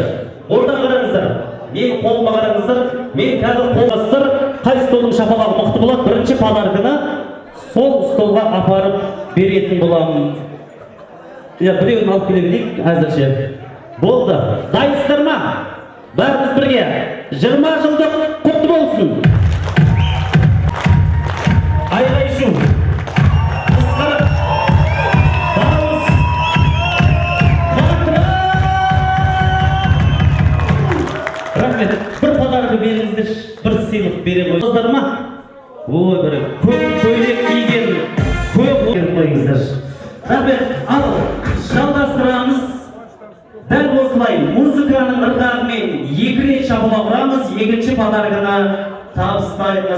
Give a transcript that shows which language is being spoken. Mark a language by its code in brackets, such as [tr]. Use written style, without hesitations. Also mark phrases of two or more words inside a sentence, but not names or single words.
[kk] Орта қараңыздар, мен қолыма қараңыздар, мен қазір қолғастыр, қай столдың шапалағы мықты болады, бірінші подарканы сол столға апарып беретін боламын. Біреуін алып келе берейік әзірше. Болды, дайынсыздар ма? Бәріміз бірге 20 жылдық құтты болсын. Айғай-шу. Bir padarkı berіңіздер, bir сыйлық бере қойыңыздар ма? Ой, бір көйлек киген, көп беріп қойыңыздар. Рахмет, ал жалғастырамыз. Дәл осылай музыканың ырғағымен 2 рет шапалақ ұрамыз, екінші подарканы табыстаймыз.